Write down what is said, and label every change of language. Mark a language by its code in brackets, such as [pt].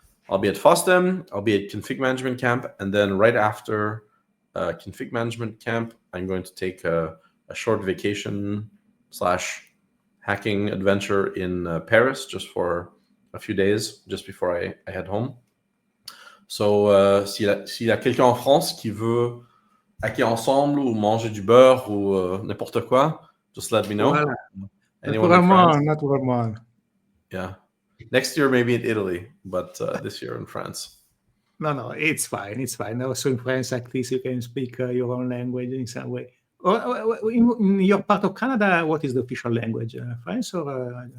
[en] I'll be at FOSDEM, I'll be at Config Management Camp, and then right after Config Management Camp, I'm going to take a short vacation / hacking adventure in Paris just for a few days, just before I head home. [fr] So, s'il y a quelqu'un en France qui veut hacker ensemble ou manger du beurre ou n'importe quoi, [en] just let me know. [fr] Voilà. Naturellement. Yeah. [en] Next year, maybe in Italy, but this year in France. No, it's fine. It's fine. Also in France, at least you can speak your own language in some way. In your part of Canada, what is the official language? French or?